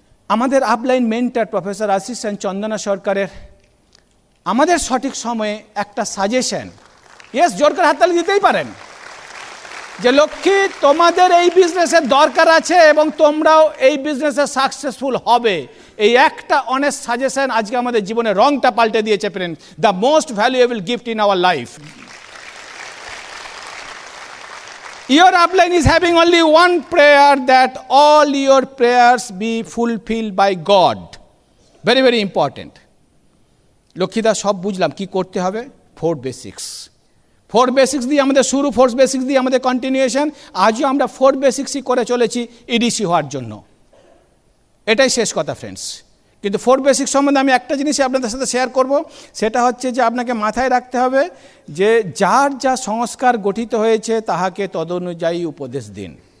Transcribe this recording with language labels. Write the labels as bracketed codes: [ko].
[bn] আমাদের upline mentor professor Ashis Sen চন্দনা সরকারের আমাদের সঠিক সময়ে একটা সাজেশন, ইয়েস জোর করে হাততালি দিতেই পারেন, যে লক্ষ্মী তোমাদের এই বিজনেসের দরকার আছে এবং তোমরাও এই বিজনেসে সাকসেসফুল হবে, এই একটা অনেস্ট সাজেশন আজকে আমাদের জীবনের রংটা পাল্টে দিয়েছে friend. [en] The most valuable gift in our life. Your upline is having only one prayer, that all your prayers be fulfilled by God. Very, very important. [bn] লক্ষ্মীদা সব বুঝলাম কি করতে হবে, 4 বেসিক্স। 4 বেসিক্স দিয়ে আমাদের শুরু, 4 বেসিক্স দিয়ে আমাদের কন্টিনিউয়েশন। আজও আমরা 4 বেসিক্সই করে চলেছি ইডিসি হওয়ার জন্য। এটাই শেষ কথা ফ্রেন্ডস। কিন্তু 4 বেসিক সম্বন্ধে আমি একটা জিনিসই আপনাদের সাথে শেয়ার করব, সেটা হচ্ছে যে আপনাকে মাথায় রাখতে হবে যে যার যা সংস্কার গঠিত হয়েছে তাহাকে তদনুযায়ী উপদেশ দিন।